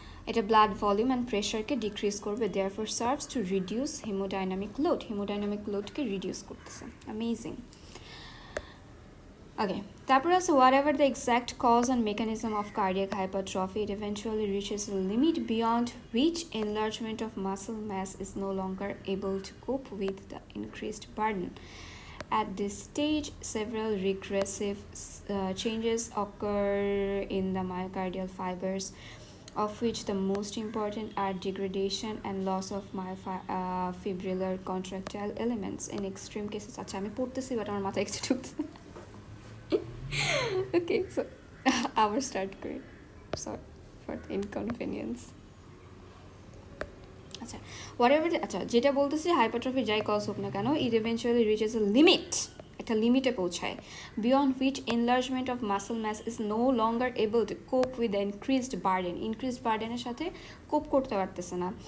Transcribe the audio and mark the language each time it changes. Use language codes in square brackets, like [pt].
[bn] এটা [en] blood volume and প্রেশারকে decrease [bn] করবে, [en] therefore serves to reduce haemodynamic লোডকে reduce [bn] করতেছে। [en] Amazing. Okay, তারপর আছে whatever the exact cause and mechanism of cardiac hypertrophy, it eventually reaches a limit beyond which enlargement of muscle mass is no longer able to cope with the increased burden. At this stage, several regressive changes occur in the myocardial fibers, of which the most important are degradation and loss of myofibrillar contractile elements. In extreme cases, [bn] আচ্ছা আমি পড়তেছি but আমার মাথায় কিছু ঢুকছে okay so আবার start [en] করি sorry for the inconvenience [bn] আচ্ছা আচ্ছা যেটা বলতেছি হাইপারট্রফি যাই কজ হোক না কেন [en] it eventually reaches a limit, [bn] একটা লিমিটে পৌঁছায়, [en] beyond which enlargement of muscle mass is no longer able to cope with the increased বার্ডেনের [bn] সাথে কোপ করতে পারতেছে না।